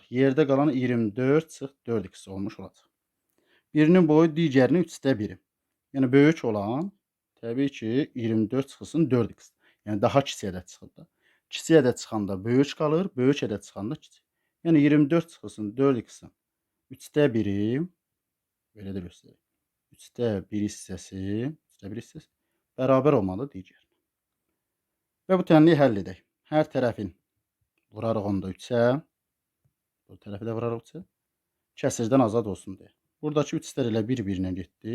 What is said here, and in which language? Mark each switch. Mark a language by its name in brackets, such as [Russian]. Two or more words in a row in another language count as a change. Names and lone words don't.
[Azerbaijani] Yerdə qalan 24 çıx 4x olmuş olacaq. Birinin boyu digərinin 3/1. Yəni böyük olan təbii ki 24 çıxılsın 4x. Yəni daha kiçik ədəd çıxır da. Kiçik ədəd çıxanda böyük qalır, böyük ədəd çıxanda kiçik. Yəni 24 çıxılsın 4x-in 3/1-i belə də göstərək. 3/1 hissəsi bərabər olmalı digər. Və bu tənliyi həll edək. Hər tərəfin vurarıq onda 3-ə. Bu tərəfi də vurarıq 3-ə. Kəsirdən azad olsun deyə. Buradakı 3-lər ilə bir-birinə getdi.